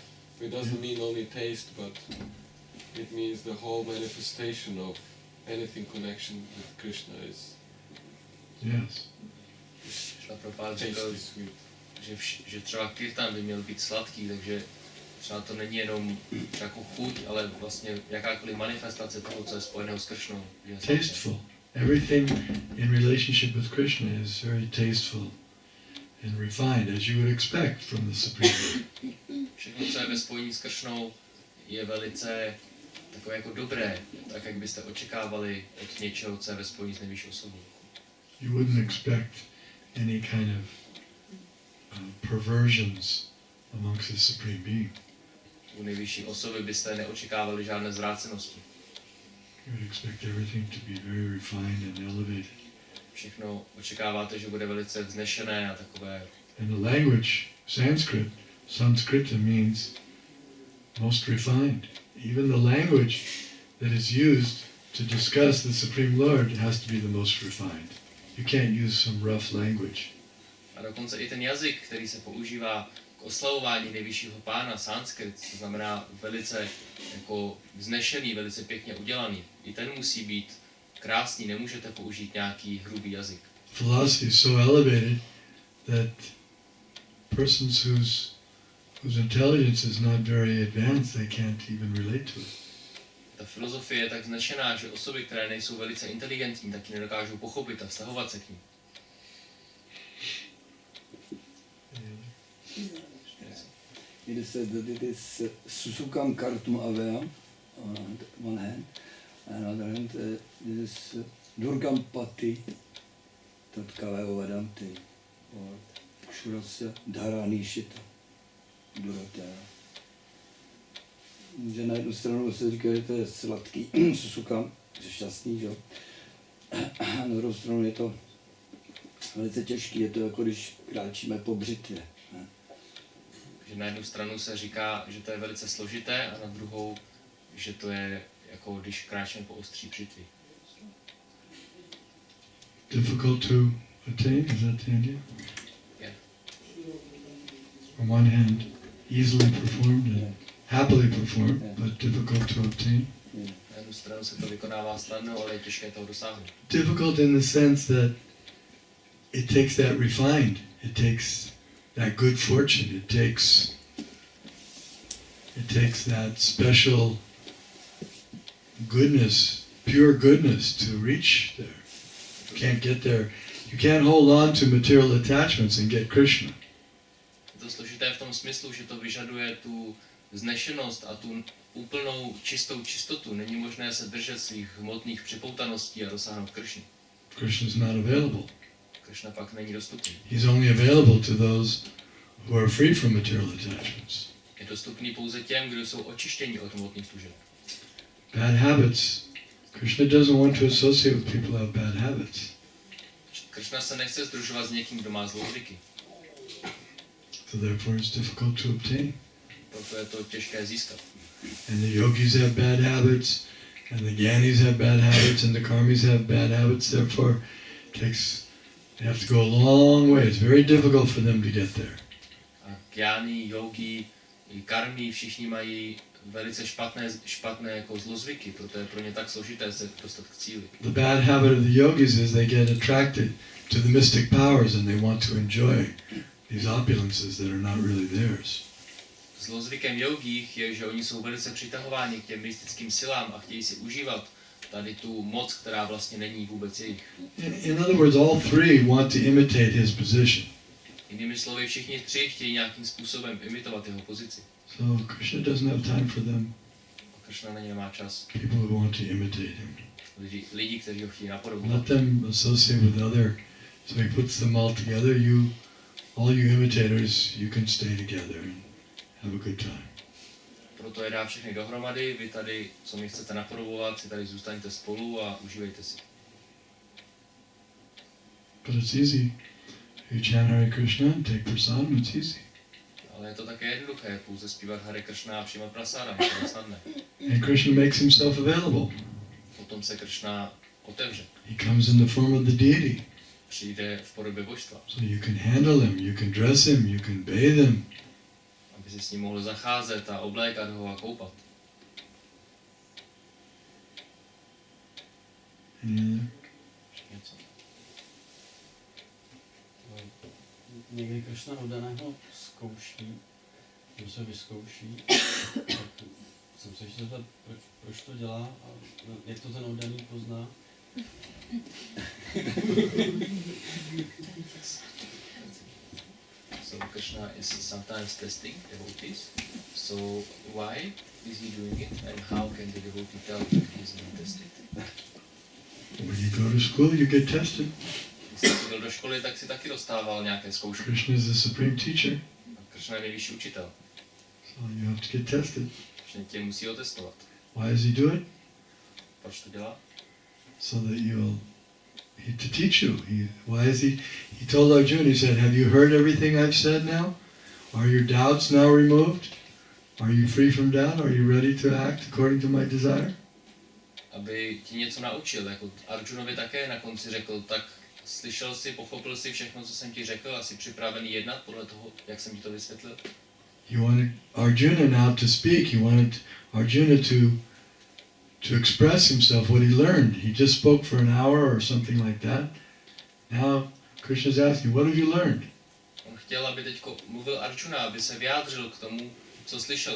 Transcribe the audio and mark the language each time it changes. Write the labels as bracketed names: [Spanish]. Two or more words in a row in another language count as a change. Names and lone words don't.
[English] It doesn't mean only taste, but it means the whole manifestation of anything connection with Krishna is Yes. [Czech] Srila Prabhupada řekl, že třeba kirtan by měl být sladký, takže třeba to není jenom jako chuť, ale vlastně jakákoliv manifestace toho, co je spojeného s Kršnou. [English] Tasteful. Everything in relationship with Krishna is very tasteful and refined, as you would expect from the Supreme Lord. [Czech] Všechno, co je ve spojení s Kršnou, je velice takové jako dobré, tak jak byste očekávali od něčeho, co je ve spojení s nejvyšší osobou. [English] You wouldn't expect any kind of perversions amongst the Supreme Being. [Czech] U nejvyšší osoby byste neočekávali žádné zvrácenosti. [English] You would expect everything to be very refined and elevated. [Czech] Všechno očekáváte, že bude velice vznešené a takové. [English] And the language, Sanskrita means most refined. Even the language that is used to discuss the Supreme Lord has to be the most refined. You can't use some rough language. [Czech] A dokonce i ten jazyk, který se používá k oslavování nejvyššího pána, sanskrit, to znamená velice jako vznešený, velice pěkně udělaný. I ten musí být krásný, nemůžete použít nějaký hrubý jazyk. [English] Philosophy is so elevated that persons whose intelligence is not very advanced, they can't even relate to it. [Czech] Ta filozofie je tak vznešená, že osoby, které nejsou velice inteligentní, taky nedokážou pochopit a vztahovat se k ní. [English] It is said that it is [Sanskrit] सुसुखं कर्तुम् अव्ययम् [English] on one hand, and on the other hand it is [Sanskrit] दुर्गं पथस् तत्कवयो वदन्ति, [English] or [Sanskrit] क्षुरस्य धारा निशिता दुरत्यया. [Czech] Že na jednu stranu se říká, že to je sladký susukam, že šťastný, že? A na druhou stranu je to velice těžký, je to jako když kráčíme po břitvě. Že na jednu stranu se říká, že to je velice složité a na druhou, že to je jako když kráčíme po ostří břitvy. [English] Difficult to attain, is that the idea? Yeah. On one hand, easily performed and happily performed, but difficult to obtain. [Czech] Na jednu stranu se to vykonává snadno, ale je těžké toho dosáhnout. [English] Difficult in the sense that it takes that refined, it takes that good fortune, it takes that special goodness, pure goodness to reach there. You can't get there. You can't hold on to material attachments and get Krishna. [Czech] Je to složité v tom smyslu, že to vyžaduje tu vznešenost a tu úplnou čistou čistotu. Není možné se držet svých hmotných připoutaností a dosáhnout Kršny. [English] Krishna is not available. [Czech] Kršna pak není dostupný. [English] He's only available to those who are free from material attachments. [Czech] Je dostupný pouze těm, kdo jsou očištěni od hmotných služeb. [English] Bad habits. Krishna doesn't want to associate with people who have bad habits. [Czech] Kršna se nechce sdružovat s někým, kdo má zlozvyky. [English] So therefore it's difficult to obtain. [Czech] Proto je to těžké získat. [English] And the yogis have bad habits, and the gyanis have bad habits, and the karmis have bad habits. Therefore, they have to go a long way. It's very difficult for them to get there. [Czech] A gyáni, yogi, i karmi, všichni mají velice špatné jako zlozvyky, proto je pro ně tak složité se dostat k cíli. [English] The bad habit of the yogis is they get attracted to the mystic powers and they want to enjoy these opulences that are not really theirs. [Czech] Zlozvykem jogích je, že oni jsou velice přitahováni k těm mystickým silám a chtějí si užívat tady tu moc, která vlastně není vůbec jejich. [English] In other words, all three want to imitate his position. [Czech] Jinými slovy, všichni tři chtějí nějakým způsobem imitovat jeho pozici. [English] So Krishna doesn't have time for them. [Czech] A Krishna na ně nemá čas. [English] People who want to imitate him. [Czech] Lidi, kteří ho chtějí napodobovat. [English] Let them associate with other. So he puts them all together. All you imitators, you can stay together and have a good time. [Czech] Proto je dá všechny dohromady, vy tady, co mi chcete napodobovat, si tady zůstaňte spolu a užívejte si. [English] But it's easy. You chant Hare Krishna and take prasadam, it's easy. [Czech] Ale je to také jednoduché, pouze zpívat Hare Krishna a přijímat prasadam, to je snadné. [English] And Krishna makes himself available. [Czech] Potom se Krishna otevře. [English] He comes in the form of the deity. [Czech] Přijde v podobě božstva. [English] So you can handle him, you can dress him, you can bathe him. [Czech] Aby si s ním mohl zacházet a oblékat ho a koupat. [English] Any other? [Czech] Něco. Někdy Krishna oddaného zkouší, nebo se vyzkouší, tak jsem se ještě zeptat, proč to dělá a jak to ten oddaný pozná. [English] So Krishna is sometimes testing devotees. So why is he doing it, and how can the devotee tell that he is being tested? When you go to school, you get tested. [Czech] Když jsi byl do školy, tak si taky dostával nějaké zkoušky. [English] Krishna is the supreme teacher, [Czech] A Krishna je nejvyšší učitel. [English] so you have to get tested. [Czech] Krishna tě musí otestovat. [English] Why does he do it? [Czech] Proč to dělá? [English] So that to teach you. Why is he told Arjuna, he said, have you heard everything I've said now? Are your doubts now removed? Are you free from doubt? Are you ready to act according to my desire? [Czech] Aby ti něco naučil, jako Arjunovi také na konci řekl, tak slyšel jsi, pochopil jsi všechno, co jsem ti řekl, a jsi připravený jednat podle toho, jak jsem ti to vysvětlil? [English] He wanted Arjuna now to speak. He wanted Arjuna to express himself, what he learned. He just spoke for an hour or something like that. Now Krishna's asking, what have you learned? [Czech] On chtěl, aby teďko mluvil Arjuna, aby se vyjádřil k tomu, co slyšel.